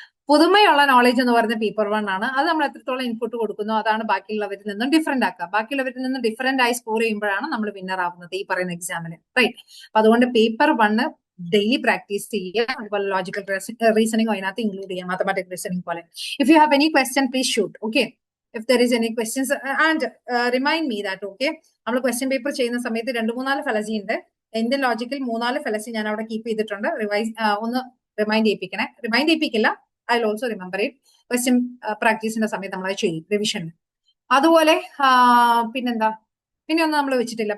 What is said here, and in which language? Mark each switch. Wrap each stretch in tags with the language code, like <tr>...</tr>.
<ml>പുതുമയുള്ള നോളജ് എന്ന് പറയുന്നത് പേപ്പർ 1 ആണ്. അത് നമ്മൾ എത്രത്തോളം ഇൻപുട്ട് കൊടുക്കുന്നു അതാണ് ബാക്കിയുള്ളവരിൽ നിന്നും ഡിഫറെന്റ് ആക്കുക. ബാക്കിയുള്ളവരിൽ നിന്നും ഡിഫറെന്റ് ആയി സ്കോർ ചെയ്യുമ്പോഴാണ് നമ്മൾ വിന്നർ ആവുന്നത് ഈ പറയുന്ന എക്സാമിന്, റൈറ്റ്. അപ്പൊ അതുകൊണ്ട് പേപ്പർ 1 ഡെയിലി പ്രാക്ടീസ് ചെയ്യുക. അതുപോലെ ലോജിക്കൽ റീസണിംഗ് അതിനകത്ത് ഇൻക്ലൂഡ് ചെയ്യാം, മാത്തമാറ്റിക് റീസണിംഗ് പോലെ.</ml> <en>If you have any question please shoot. Okay, if there is any questions and remind me that.</en> <ml>okay, നമ്മൾ ക്വസ്റ്റ്യൻ പേപ്പർ ചെയ്യുന്ന സമയത്ത് 2-3 ഫലസി ഉണ്ട്. ഇന്ത്യൻ ലോജിക്കൽ 3-4 ഫലസി ഞാൻ അവിടെ കീപ്പ് ചെയ്തിട്ടുണ്ട്. റിവൈസ് ഒന്ന് remind ചെയ്യിപ്പിക്കണേ. Remind ചെയ്യിപ്പിക്കില്ല,</ml> <en>I also remember it.</en> <ml>Question പ്രാക്ടീസിന്റെ സമയത്ത് നമ്മൾ അത് ചെയ്യും റിവിഷനിൽ. അതുപോലെ പിന്നെന്താ, പിന്നെ ഒന്നും നമ്മൾ വെച്ചിട്ടില്ല.</ml>